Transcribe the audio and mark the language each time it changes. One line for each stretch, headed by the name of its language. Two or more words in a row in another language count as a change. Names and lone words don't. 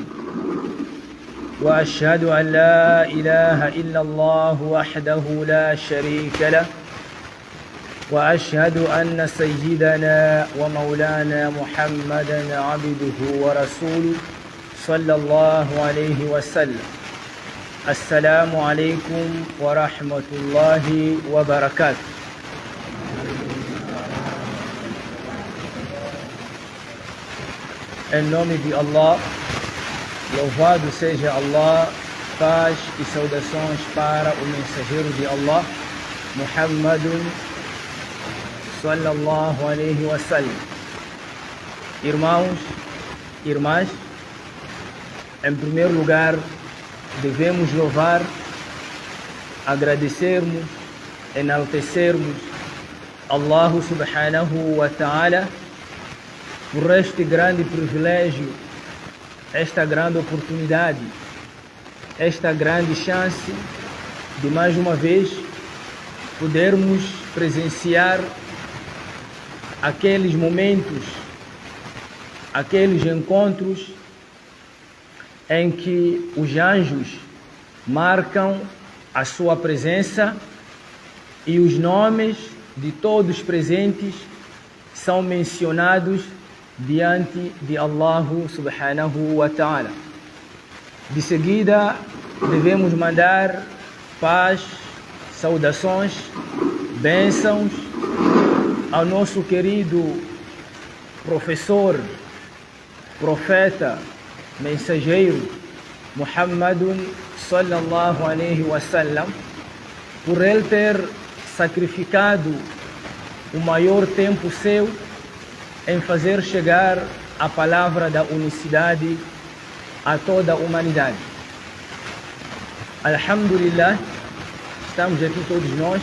Arabic: وأشهد أن لا إله إلا الله وحده لا شريك له وأشهد أن سيدنا ومولانا محمدا عبده ورسوله صلى الله عليه وسلم. السلام عليكم ورحمة الله وبركاته.
Portuguese: Em nome de Allah, louvado seja Allah, paz e saudações para o mensageiro de Allah, Muhammadun
Arabic: صلى الله عليه وسلم.
Portuguese: Irmãos, irmãs, em primeiro lugar, devemos louvar, agradecermos, enaltecermos Allah
Arabic: سبحانه وتعالى
Portuguese: por este grande privilégio, esta grande oportunidade, esta grande chance de mais uma vez podermos presenciar aqueles momentos, aqueles encontros em que os anjos marcam a sua presença e os nomes de todos presentes são mencionados diante de Allah
Arabic: سبحانه وتعالى.
Portuguese: De seguida, devemos mandar paz, saudações, bênçãos ao nosso querido professor, profeta, mensageiro Muhammadun
Arabic: صلى الله عليه وسلم,
Portuguese: por ele ter sacrificado o maior tempo seu em fazer chegar a palavra da unicidade a toda a humanidade. Alhamdulillah, estamos aqui todos nós.